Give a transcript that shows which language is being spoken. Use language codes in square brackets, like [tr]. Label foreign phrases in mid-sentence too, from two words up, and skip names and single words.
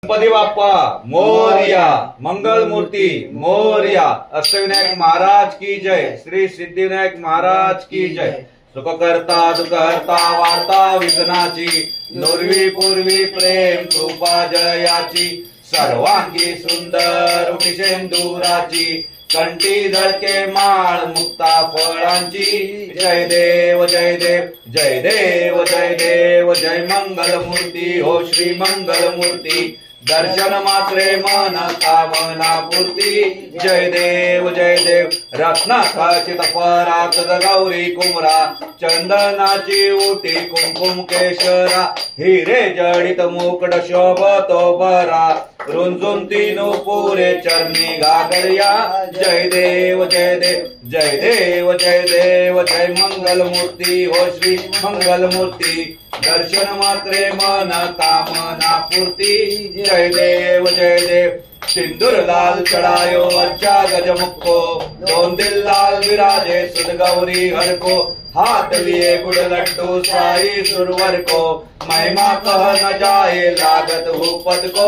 [mr] गणपती बाप्पा मोरया, मंगल मूर्ती मोरया, [hi] अष्टविनायक महाराज की जय, श्री सिद्धिविनायक महाराज की जय। [mr] सुख करता दुख हरता वार्ता विघ्नाची, नुरवी पूर्वी प्रेम कृपा जयाची, सर्वांगी सुंदर उठिशेंदुराची, कंठी धडके माळ मुक्ता फळांची। जय देव जय देव जय देव जय देव, जय मंगल मूर्ती हो श्री मंगल मूर्ती, दर्शन मात्रे मन कामना पूर्ती। जय देव रत्नाखचित परात गौरी कुमरा, चंदनाची उटी कुंकुम केशरा, हिरे जडित मुकुट शोभतो बरा, रुंजून तीनो पुरे चरणी घागरिया। जय देव जय देव जय देव जय देव, जय मंगल मूर्ती हो श्री मंगल मूर्ती, दर्शन मात्रे मन कामना पूर्ती। [hi] जय देव सिंदूर लाल चढ़ायो अच्छा गजमुखो, दोन दिल लाल विराजे सुध गौरी हर को, हाथ लिए गुड़ लड्डू साई सुरवर को, महिमा कह न जाए लागत भूपत को।